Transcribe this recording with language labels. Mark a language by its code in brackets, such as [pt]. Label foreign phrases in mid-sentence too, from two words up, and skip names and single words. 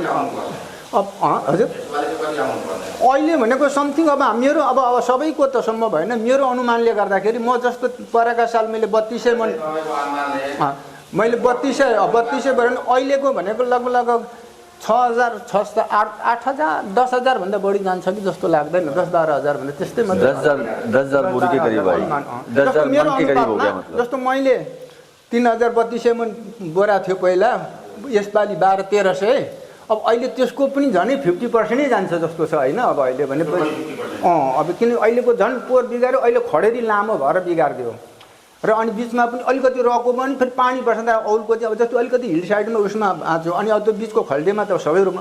[ne] अब हजुर अहिले भनेको समथिङ अब मेरो अब सबैको त सम्भव भएन। मेरो अनुमानले गर्दाखेरि म जस्तो परेका साल मैले 3200 मन मैले 3200 भएर अहिलेको भनेको लगभग 6,000 8,000 10,000 भन्दा बढी जान्छ कि जस्तो लाग्दैन। 10-12 हजार भन्दा त्यस्तै [hi] 10,000 बोरी के करीब आई, 10,000 मन के करीब हो गया मतलब। [ne] जस्तो मैले 3,3200 मन बोरा थियो पहिला, यसपालि 12-1300। अब अहिले त्यसको पनि झनै 50% नै जान्छ जस्तो छ होइन। अब अहिले भनेपछि अब किन अहिलेको झन् पोहोर बिगाऱ्यो, अहिले खडेरी लामो भएर बिगारिदियो र अनि बिचमा पनि अलिकति रको पनि फेरि पानी पर्छ अरूको चाहिँ अब जस्तो अलिकति हिल साइडमा उसमा आँच्यो अनि अब त्यो बिचको खल्डेमा त सबै रोप्नु।